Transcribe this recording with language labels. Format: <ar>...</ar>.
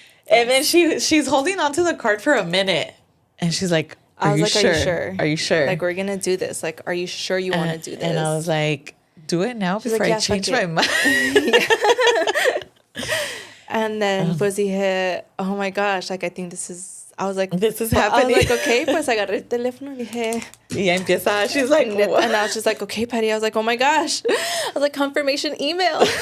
<en>And then she's holding onto the card for a minute. And she's like, Are you sure? Are you sure? Like, we're going to do this. Like, are you sure you want to do this? And I was like, do it now before like, I change my mind. And then pues dije, oh my gosh, like, I think this is happening. I was like, okay,</en> <es>pues agarré el teléfono y dije.</es> <en>Y ya empieza, she's like, what? And I was just like, okay, Patty. I was like, oh my gosh. I was like, confirmation email.</en>